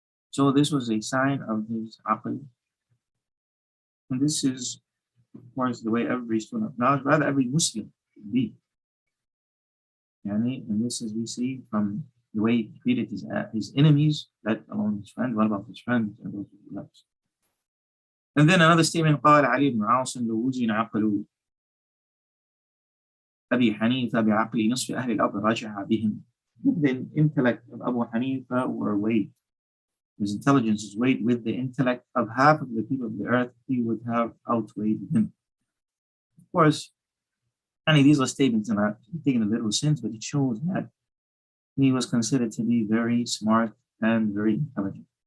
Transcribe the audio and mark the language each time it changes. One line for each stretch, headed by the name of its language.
English: So this was a sign of his aql. And this is, of course, the way every student of knowledge, rather every Muslim should be. And this is we see from the way he treated his enemies, let alone his friends. What about his friends and those who loves? And then another statement,
Arabic: قال علي بن عاصم لو وزن عقل أبي حنيفة بعقل نصف أهل الأرض راجع بهم.
English: If the intellect of Abu Hanifa were weighed, his intelligence is weighed with the intellect of half of the people of the earth, he would have outweighed him. Of course, these are statements that are taken in a literal sense, but it shows that he was considered to be very smart and very intelligent.